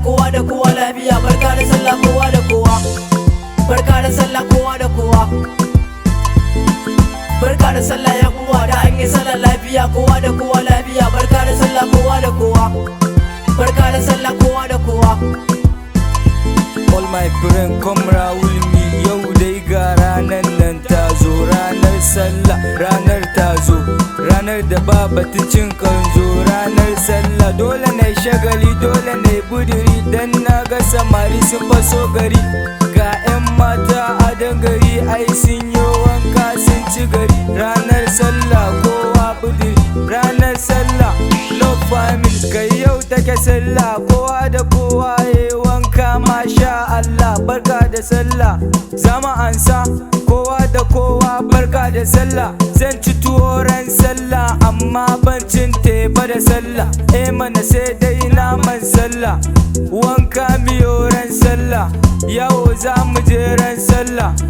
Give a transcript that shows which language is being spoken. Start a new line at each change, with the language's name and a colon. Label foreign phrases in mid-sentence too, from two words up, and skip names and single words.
Hausa: Kowa da kowa lafiya. Barka da sallah kowa da kowa. Barka da sallah kowa da kowa. Barka da sallah yan uwa, da an yi sallah lafiya, kowa da kowa lafiya. Barka da sallah kowa da kowa. Barka da sallah kowa da kowa.
English: All my friend come round with me,
Hausa: yau dai ga ranar nan ta zo, ranar sallah, ranar ta zo, ranar da ba batun cin kanzo, ranar sallah. Dole na yi shagali, dole na yi buduri, dan na ga samari sun faso gari. Ga 'yan mata a dangari ai sun yi wanka sun ci gari. Ranar sallah kowa budiri, ranar sallah
English: love family.
Hausa: Kai yau take sallah, kowa da kowa ya yi wanka,
Arabic: ما شاء الله,
Hausa: barka da sallah. Za mu ansa, kowa da kowa, barka da sallah. Zan ci tuwo ran sallah, amma ban cin teba da sallah. sallah, eh mana sai dai naman sallah. Wanka miyo ran sallah, yawo za mu je ran sallah.